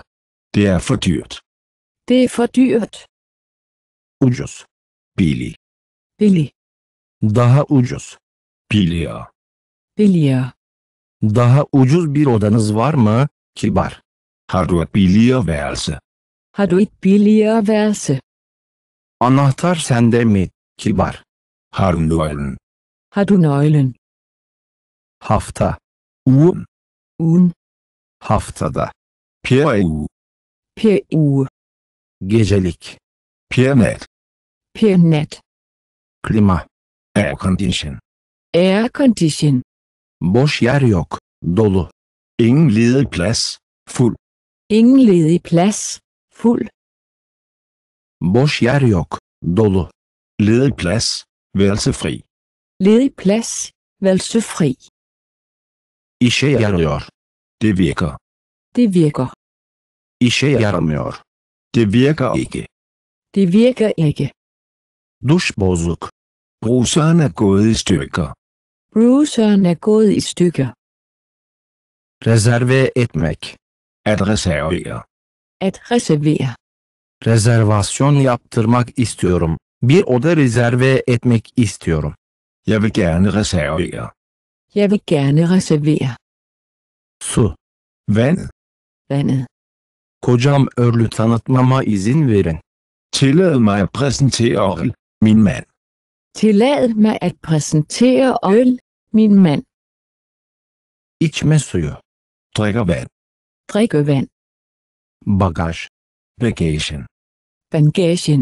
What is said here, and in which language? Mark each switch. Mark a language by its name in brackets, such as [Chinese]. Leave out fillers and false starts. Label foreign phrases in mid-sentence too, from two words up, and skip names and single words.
[Danish] Det er for dyrt. Det er for dyrt. [Turkish] Ucuz. [Danish] Billig. Billig. [Turkish] Daha ucuz. [Danish] Billigere. Billigere. [Turkish] Daha ucuz bir odanız var mı? Kibar. [Danish] Har du et billigere værelse? Har du et billigere værelse? [Turkish] Anahtar sende mi? Kibar. [Danish] Har du nøglen? Har du nøglen? [Turkish] Hafta. [Danish] Ugen. Ugen. [Turkish] Haftada. [Danish] Per uge. Per uge. [Turkish] Gecelik. [Danish] Per nat. Per nat. [Turkish] Klima. [Danish] Air condition. Air condition. [Turkish] Boş yer yok. Dolu. [Danish] Ingen ledig plads. Fuld. Ingen ledig plads. Fuld. [Turkish] Boş yer yok. Dolu. [Danish] Ledig plads. Værelse fri. Ledig plads. Værelse fri. [Turkish] İşe yarıyor. [Danish] Det virker. Det virker. [Turkish] İşe yaramıyor. [Danish] Det virker ikke. Det virker ikke. [Turkish] Duş bozuk. [Danish] Bruseren er gået i stykker. Bruseren er gået i stykker. [Turkish] Rezerve etmek. [Danish] At reservere. At reservere. [Turkish] Rezervasyon yaptırmak istiyorum. Bir oda rezerve etmek istiyorum. [Danish] Jeg vil gerne reservere. Jeg vil gerne reservere. [Turkish] Su. [Danish] Vand. Vandet. [Turkish] Kocam Örlü tanıtmama izin verin. [Danish] Tillad mig at præsentere Orl, min mand. Tillad mig at præsentere øl, min mand. [Turkish] İçme suyu. [Danish] Drikker vand. Drikkevand. [Turkish] Bagaj. [Danish] Bagagen. Bagagen.